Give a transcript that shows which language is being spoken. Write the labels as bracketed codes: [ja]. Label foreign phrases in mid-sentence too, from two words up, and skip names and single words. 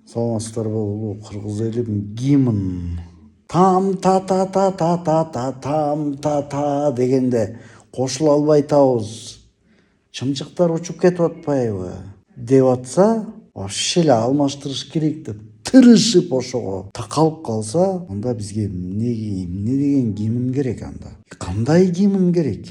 [ky] Саламатсыздарбы, улуу кыргыз элим гимн. Там та та та та та та там та та дегенде кошула албай атабыз. Чымчыктар учуп кетип атпайбы деп атса, вообще эле алмаштырыш керек деп тырышып ошого такалып калса, анда бизге эмне деген гимн керек анда? Кандай гимн керек?